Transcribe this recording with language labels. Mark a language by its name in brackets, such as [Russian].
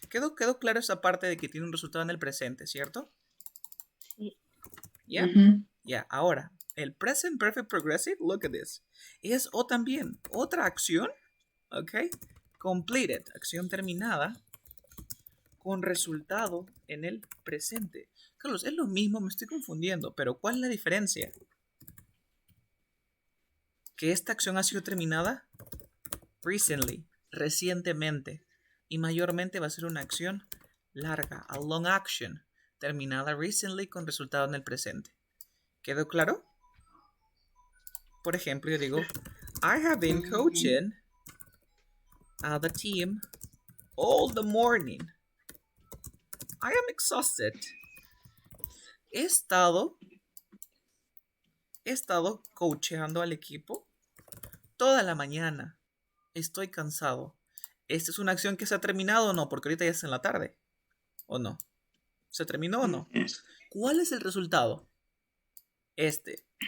[Spanish] ¿Quedó claro esa parte de que tiene un resultado en el presente, ¿cierto? Sí. [English] Yeah. Yeah. [Spanish] Ahora, el present perfect progressive, [English] look at this. [Spanish] Es o también otra acción, ok, completed, acción terminada, con resultado en el presente. Carlos, es lo mismo, me estoy confundiendo, pero ¿cuál es la diferencia? Que esta acción ha sido terminada recently, recientemente, y mayormente va a ser una acción larga, [English] a long action, [Spanish] terminada recently con resultado en el presente. ¿Quedó claro? Por ejemplo, yo digo, [English] I have been coaching the team all the morning. I am exhausted. [Spanish] He estado coacheando al equipo toda la mañana. Estoy cansado. ¿Esta es una acción que se ha terminado o no? Porque ahorita ya es en la tarde. ¿O no? ¿Se terminó o no? ¿Cuál es el resultado? Este.